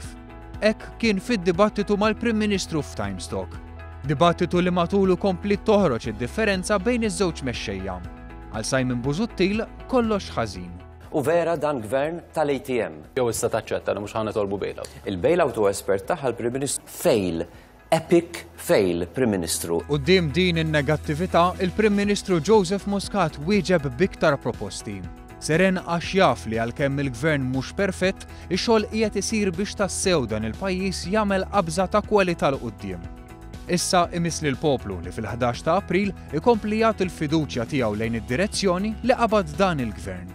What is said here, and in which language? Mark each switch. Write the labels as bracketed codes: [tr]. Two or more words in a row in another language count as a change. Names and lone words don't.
[mt] Hekk kien fid-dibattitu mal-Prim Ministru f'Timestock. Dibattitu li matulu kompli toħroġ id-differenza bejn iż-żewġ mexxejja. Għal Simon Busuttil kollox ħażin. U vera dan gvern tal-ATM. Jew issa taċċetta li mhux ħanitolbu bailout. Il-bailout u espert tagħha l-Prim Ministru fail. [en] Epic fail, [mt] Prim Ministru. Quddiem din in-negattività, il-Prim Ministru Joseph Muscat wieġeb biktar proposti. Seren għax jaf li għalkemm il-gvern mhux perfett, ix-xogħol qiegħed isir biex tassew dan il-pajjiż jagħmel qabża ta' kwalità l quddiem. Issa imiss lil poplu li fil-11 ta' April ikompli jagħti l-fiduċja tiegħu lejn id-direzzjoni li qabad dan il-gvern.